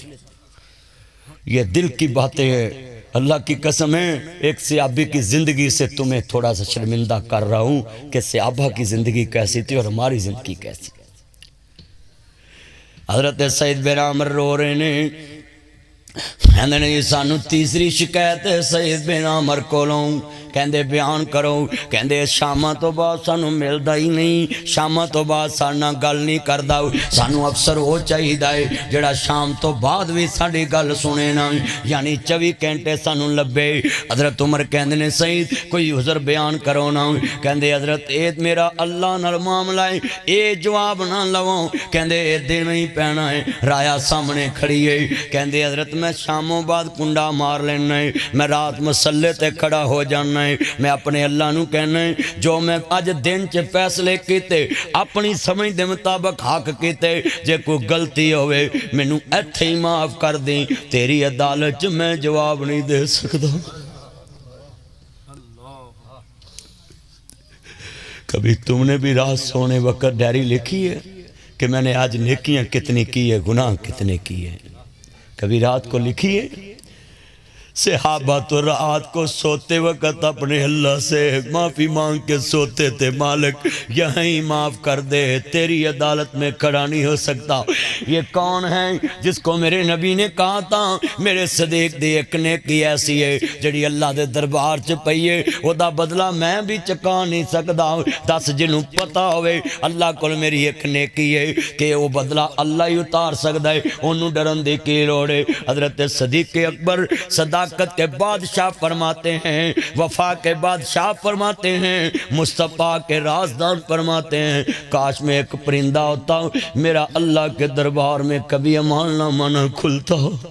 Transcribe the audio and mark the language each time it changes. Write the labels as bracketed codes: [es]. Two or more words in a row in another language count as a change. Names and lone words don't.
[ur] یہ دل کی باتیں ہیں، اللہ کی قسم ہے ایک صحابی کی زندگی سے تمہیں تھوڑا سا شرمندہ کر رہا ہوں کہ صحابہ کی زندگی کیسی تھی اور ہماری زندگی کیسی۔ [pa] حضرت سعید بن عمر رو رہے ہیں، کہندے نے سانو تیسری شکایت ہے سعید بن عمر کولوں، کہندے بیان کرو، کہندے شامہ تو بعد سانو ملدا ہی نہیں، شامہ تو بعد سانا گل نہیں کردا، سانو افسر ہو چاہیے جڑا شام تو بعد بھی ساڈی گل سنے نا، یعنی 24 گھنٹے سانو لبے۔ حضرت عمر کہندے نے سعید کوئی عذر بیان کرو نا، کہندے حضرت اے میرا اللہ نال معاملہ ہے، اے جواب نہ لو، کہندے اے دن ہی پینا ہے، رایا سامنے کھڑی ہے، کہندے حضرت میں شاموں بعد کنڈا مار لینا ہے، میں رات مسلے تے کھڑا ہو جانا ہے، میں اپنے اللہ نو کہنا ہے جو میں اج دن چ فیصلے کیتے اپنی سمجھ دے مطابق حق کیتے، جے کوئی غلطی ہوئے مینو ایتھے ہی معاف کر دیں، تیری عدالت چ میں جواب نہیں دے سکتا۔ [ur] کبھی تم نے بھی رات سونے وقت ڈائری لکھی ہے کہ میں نے آج نیکیاں کتنی کی ہے، گناہ کتنے کیے ہیں؟ کبھی رات کو لکھی ہے؟ صحابہ تو رات کو سوتے وقت اپنے اللہ سے معافی مانگ کے سوتے تھے، مالک یہیں معاف کر دے، تیری عدالت میں کھڑا نہیں ہو سکتا۔ یہ کون ہے جس کو میرے نبی نے کہا تھا [pa] میرے صدیق دی ایک نیکی ایسی ہے جڑی اللہ دے دربار چ پئی ہے، او دا بدلہ میں بھی چکا نہیں سکدا۔ دس جنوں پتہ ہوئے اللہ کول میری ایک نیکی ہے کہ وہ بدلہ اللہ ہی اتار سکدا ہے، انہوں ڈرن دی کی لوڑ ہے۔ [ur] حضرت صدیق اکبر صداقت صداقت کے بادشاہ فرماتے ہیں، وفا کے بادشاہ فرماتے ہیں، مصطفیٰ کے رازدان فرماتے ہیں، کاش میں ایک پرندہ ہوتا ہوں، میرا اللہ کے دربار میں کبھی امان نامہ نہ کھلتا ہو۔